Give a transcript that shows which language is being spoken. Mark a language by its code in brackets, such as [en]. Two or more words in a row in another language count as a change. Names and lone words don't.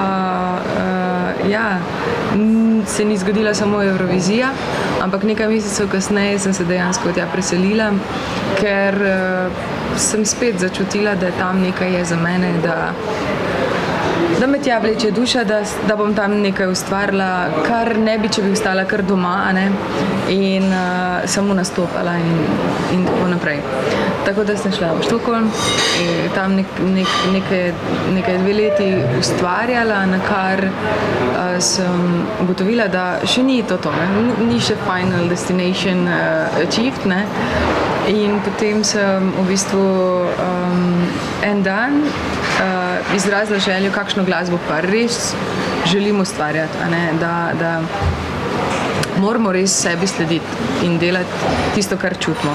[sl] se ni zgodila samo Eurovizija, ampak nekaj mesecev kasneje sem se dejansko tja preselila, ker sem spet začutila, da tam nekaj je za mene, da me tja vleče duša, da bom tam nekaj ustvarila, kar ne bi, če bi ostala kar doma, in samo nastopala in tako naprej. Tako da sem šla v Štokholm in tam nekaj 2 leti ustvarjala, na kar sem ugotovila, da še ni to, ni še [en] final destination achieved, [sl] in potem sem v bistvu en dan izrazila željo, kakšno glasbo pa res želim ustvarjati, da moramo res sebi slediti in delati tisto, kar čutimo.